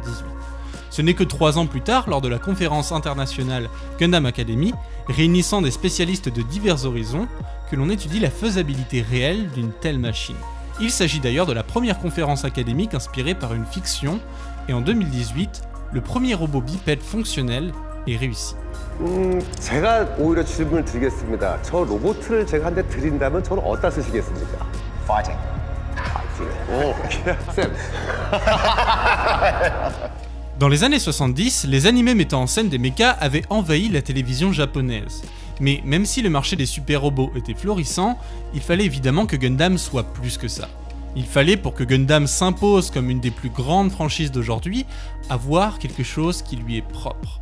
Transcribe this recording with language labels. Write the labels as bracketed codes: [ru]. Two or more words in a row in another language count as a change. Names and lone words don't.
[fr] Ce n'est que 3 ans plus tard, lors de la conférence internationale Gundam Academy, réunissant des spécialistes de divers horizons, que l'on étudie la faisabilité réelle d'une telle machine. Il s'agit d'ailleurs de la première conférence académique inspirée par une fiction, et en 2018, le premier robot bipède fonctionnel est réussi. [ko] 제가 오히려 질문을 드리겠습니다. 저 로봇을 제가 한 대 드린다면 저는 어디다 쓰시겠습니까? Fighting. 오, 쌤. [fr] Dans les années 70, les animés mettant en scène des mechas avaient envahi la télévision japonaise. Mais même si le marché des super-robots était florissant, il fallait évidemment que Gundam soit plus que ça. Il fallait, pour que Gundam s'impose comme une des plus grandes franchises d'aujourd'hui, avoir quelque chose qui lui est propre.